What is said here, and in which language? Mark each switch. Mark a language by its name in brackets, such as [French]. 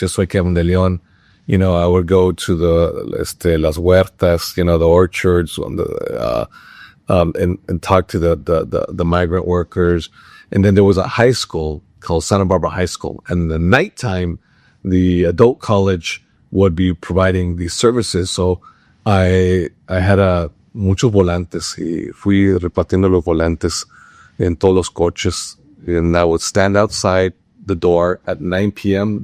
[Spanish] Yo soy Keven de Leon. [English] I would go to [Spanish] las huertas, [English] the orchards, and talk to the migrant workers. And then there was a high school called Santa Barbara High School. And in the nighttime, the adult college would be providing these services. So I had [Spanish] muchos volantes y fui repartiendo los volantes en todos los coches. [English] And I would stand outside the door at 9 p.m.